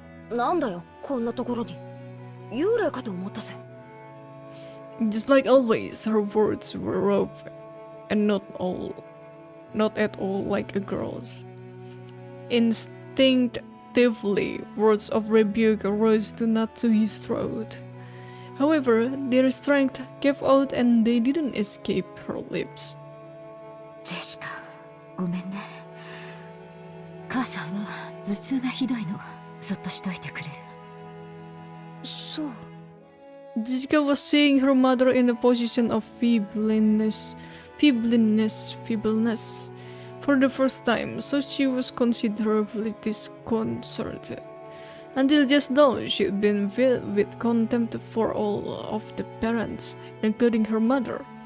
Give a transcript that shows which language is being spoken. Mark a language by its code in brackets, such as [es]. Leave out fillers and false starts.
[ja] なんだよ、こんなところに。幽霊かと思ったぜ。 [en] Just like always, her words were rough and not at all like a girl's. Instinctively, words of rebuke arose to Natsuhi's throat. However, their strength gave out and they didn't escape her lips. [ja] Jessica, ごめんね。母さんは頭痛がひどいの。そっとしといてくれる。そう。 [en] Jika was seeing her mother in a position of feebleness for the first time, so she was considerably disconcerted. Until just now, she had been filled with contempt for all of the parents, including her mother.